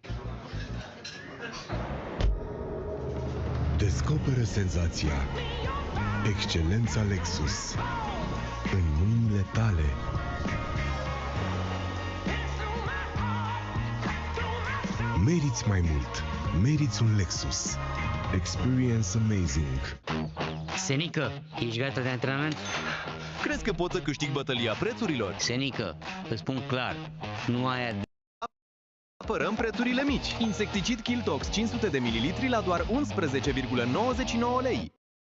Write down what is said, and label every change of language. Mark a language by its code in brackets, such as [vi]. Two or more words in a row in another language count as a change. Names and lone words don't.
[ro] Descoperă senzația, excelența Lexus în mâinile tale. Meriți mai mult. Meriți un Lexus. [en] Experience amazing. [ro] Senică, ești gata de antrenament? Crezi că poți să câștigi bătălia prețurilor? Senică, îți spun clar, nu aia de... Apărăm prețurile mici. Insecticid Killtox 500 de ml la doar 11,99 lei.